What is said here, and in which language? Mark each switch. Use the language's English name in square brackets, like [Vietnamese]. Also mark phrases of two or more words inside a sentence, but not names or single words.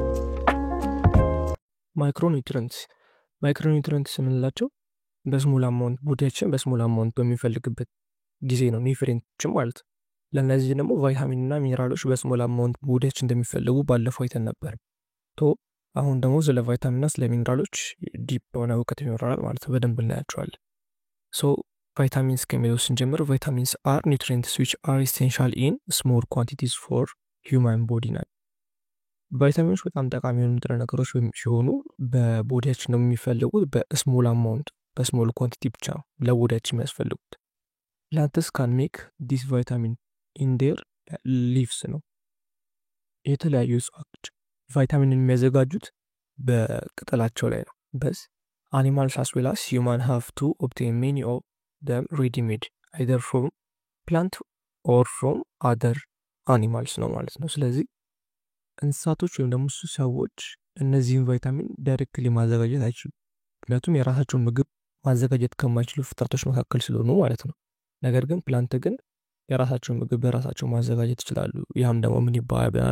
[Amharic] ማይክሮኒውትሪየንትስ የምንላቸው በስሞል አማውንት ቦዲያችን በስሞል አማውንት በሚፈልግበት ጊዜ ነው ኒውትሪየንቶችን ማለት ነው። ለእነዚህ ደግሞ ቫይታሚንና ሚነራሎች በስሞል አማውንት ቦዲያችን እንደሚፈልጉ ባለፈው አይተን ነበር። አሁን ደግሞ ስለ ቫይታሚንና ስለ ሚነራሎች ዲፕ የሆነ እውቀት ይኖረናል ማለት ነው። በደንብ እናያቸዋለን። ቫይታሚንስ ከሚለው ስንጀምር [English] vitamins are nutrients which are essential in small quantities for human body [Amharic] ናቸው። ቫይታሚኖች በጣም ጠቃሚ የሆኑ ንጥረ ነገሮች ሲሆኑ በቦዲያችን ነው የሚፈልጉት በስሞል አማውንት በስሞል ኳንቲቲ ብቻ ነው ለቦዲያችን የሚያስፈልጉት። [English] plants can make this vitamin in their leaves [Amharic] ነው። የተለያዩ እጽዋቶች ቫይታሚንን የሚያዘጋጁት በቅጠላቸው ላይ ነው። [English] animals as well as humans have to obtain many of them ready-made either from plant or from other animals [Amharic] ነው ማለት ነው። ስለዚህ እንስሳቶች ወይም ደግሞ ሰዎች እነዚህን ቫይታሚን ዳይሬክትሊ ማዘጋጀት አይችሉም። ምክንያቱም የራሳቸውን ምግብ ማዘጋጀት ከማይችሉ ፍጥረቶች መካከል ስለሆኑ ማለት ነው። ነገር ግን ፕላንት ግን የራሳቸውን ምግብ በራሳቸው ማዘጋጀት ይችላሉ። ያም ደግሞ ምን ይባላል?